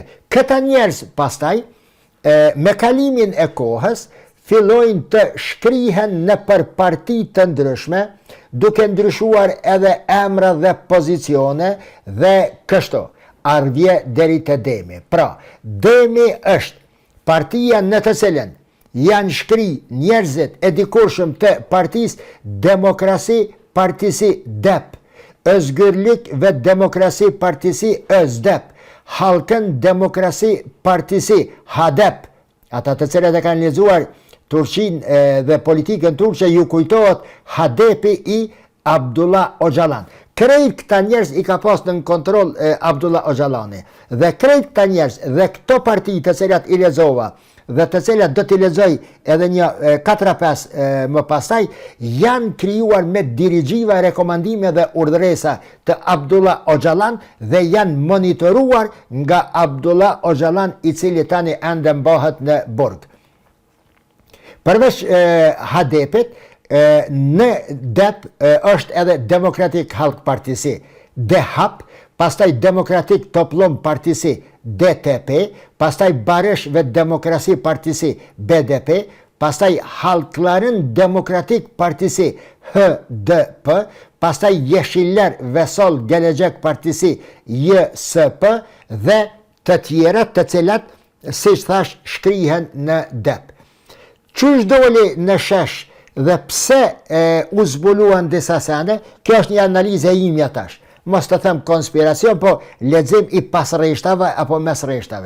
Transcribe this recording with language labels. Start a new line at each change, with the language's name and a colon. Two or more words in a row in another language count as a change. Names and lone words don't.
Albanian: Këta njerëz pastaj me kalimin e kohës fillojnë të shkrihen në për parti të ndryshme, duke ndryshuar edhe emra dhe pozicione dhe kështu ardhje deri te Demi. Pra, Demi është partia në të cilën janë shkri njerëzit e dikurshëm të Partisë Demokrasi Partisi DEP, Özgürlük ve Demokrasi Partisi ÖZDEP, Halkın Demokrasi Partisi HADEP, ata të cilët e kanë lexuar Turqin dhe politikën turqe ju kujtohet HADEP-i i Abdullah Öcalan. Krejt këta njerëz i ka pas në kontroll Abdullah Öcalani. Dhe krejt këta njerëz dhe këto parti të cilat i lexova dhe të cilat do t'i lexoj edhe një 4-5 më pastaj, janë krijuar me dirigjiva, rekomandime dhe urdhresa të Abdullah Öcalan dhe janë monitoruar nga Abdullah Öcalan, i cili tani ende mbahet në burg. Përveç HADEP-it, në DEP është edhe Demokratik Halk Partisi DEHAP, pastaj Demokratik Toplum Partisi DTP, pastaj Barış ve Demokrasi Partisi BDP, pastaj Halkların Demokratik Partisi HDP, pastaj Yeşiller ve Sol Gelecek Partisi YSP dhe të tjera të cilat, siç thash, shkrihen në DEP. Çush doli në shesh dhe pse u zbuluan disa sende, kjo është një analizë e imja tash. Mos të them konspiracion, po lexim i pasrreshtave apo mesrreshtave.